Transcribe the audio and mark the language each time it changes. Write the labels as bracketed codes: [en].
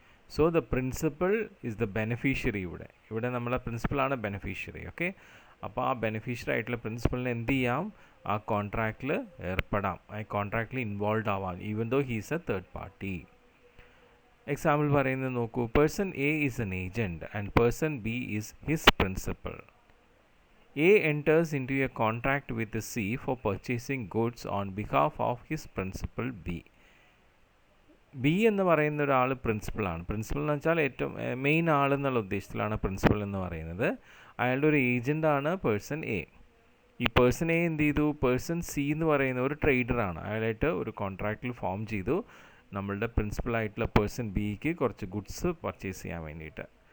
[en] So the principal is the beneficiary. [ml] ഇവിടെ നമ്മളെ പ്രിൻസിപ്പളാണ് beneficiary. [en] okay, [ml] അപ്പോൾ ആ ബെനിഫിഷ്യറി ആയിട്ടുള്ള പ്രിൻസിപ്പളിന് എന്ത് ചെയ്യാം, ആ കോൺട്രാക്റ്റിൽ ഏർപ്പെടാം, ആ കോൺട്രാക്റ്റിൽ ഇൻവോൾവ് ആവാം, [en] Even though he's a third party. [ml] Example പറയുന്നത് നോക്കൂ, [en] Person A is an agent and person B is his principal. A enters into a contract with C for purchasing goods on behalf of his principal B. [ml] B എന്ന് പറയുന്ന ഒരാൾ പ്രിൻസിപ്പളാണ്. Principal എന്ന് വെച്ചാൽ ഏറ്റവും main ആളെന്നുള്ള ഉദ്ദേശത്തിലാണ് principal എന്ന് പറയുന്നത്. അയാളുടെ ഒരു ഏജൻ്റാണ് പേഴ്സൺ എ. ഈ പേഴ്സൺ എ എന്ത് ചെയ്തു, പേഴ്സൺ സി എന്ന് പറയുന്ന ഒരു ട്രേഡറാണ്, അയാളായിട്ട് ഒരു കോൺട്രാക്റ്റിൽ ഫോം ചെയ്തു നമ്മളുടെ പ്രിൻസിപ്പളായിട്ടുള്ള പേഴ്സൺ ബിക്ക് കുറച്ച് ഗുഡ്സ് പർച്ചേസ് ചെയ്യാൻ വേണ്ടിയിട്ട്.